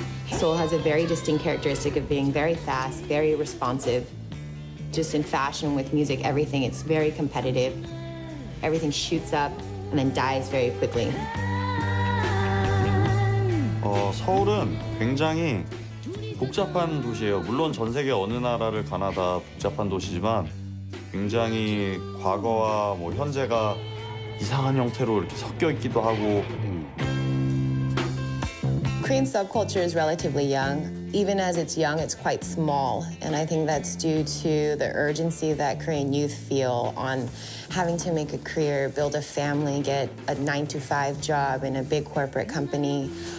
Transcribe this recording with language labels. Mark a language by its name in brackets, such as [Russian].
[English] SEOUL has a very distinct characteristic of being very fast, very responsive. Just in fashion with music, everything, it's very competitive. Everything shoots up and then dies very quickly. [Korean] 서울은 굉장히 복잡한 도시예요. 물론 전 세계 어느 나라를 가나 다 복잡한 도시지만 굉장히 과거와 뭐 현재가 이상한 형태로 이렇게 섞여 있기도 하고. [English] Korean subculture is relatively young. Even as it's young, it's quite small. And I think that's due to the urgency that Korean youth feel on having to make a career, build a family, get a 9-to-5 job in a big corporate company.